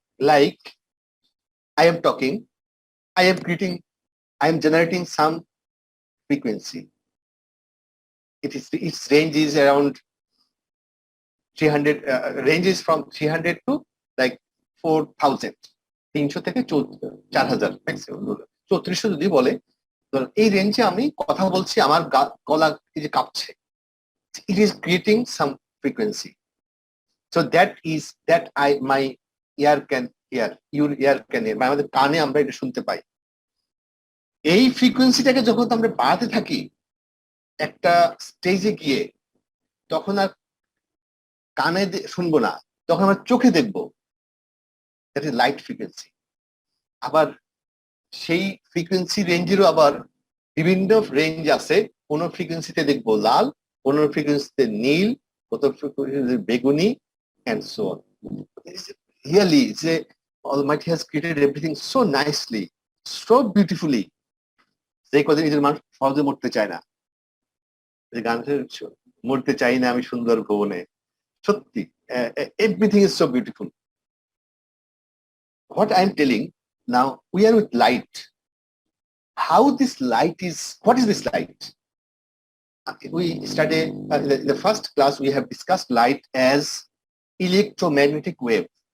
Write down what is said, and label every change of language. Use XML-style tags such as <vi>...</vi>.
<en>Like I am talking, I am generating some frequency. Its range is around 300, ranges from 300 to like 4000,</en> <bn>300 থেকে 4000 maximum. 3400 যদি বলে, এই রেঞ্জে আমি কথা বলছি, আমার গলা এই যে কাঁপছে,</bn> <en>it is creating some frequency. So that my ear can hear,</en> <bn>your ear can hear, আমাদের কানে আমরা এটা শুনতে পাই। এই ফ্রিকোয়েন্সিটাকে যখন আমরা বাড়াতে থাকি, একটা স্টেজে গিয়ে তখন আর কানে শুনবো না, তখন আমরা চোখে দেখবো,</bn> <en>That is light frequency.</en> <bn>আবার সেই ফ্রিকোয়েন্সি রেঞ্জেরও আবার বিভিন্ন রেঞ্জ আছে। কোন ফ্রিকোয়েন্সিতে দেখবো লাল, কোন ফ্রিকোয়েন্সিতে নীল, কত ফ্রিকোয়েন্সিতে বেগুনি,</bn> <en>and so on. Really, the Almighty has created everything so nicely, so beautifully.</en> <bn>যে কদিন নিজের মানুষ সহজে মরতে চায় না, যে গানের মরতে চাই না আমি সুন্দর ভুবনে, সত্যি</bn> <en>everything is so beautiful. What I am telling now, we are with light. How this light is, what is this light? We studied in the first class, we have discussed light as electromagnetic wave.</en>